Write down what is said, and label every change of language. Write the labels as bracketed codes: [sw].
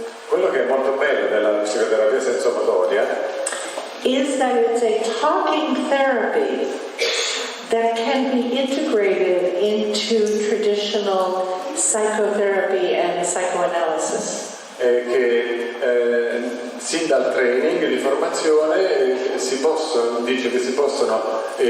[it] Quello che è molto bello della psicoterapia sensomotoria [en] is that it's a talking therapy that can be integrated into traditional psychotherapy and psychoanalysis. [it] è che sin dal training di formazione dice che si possono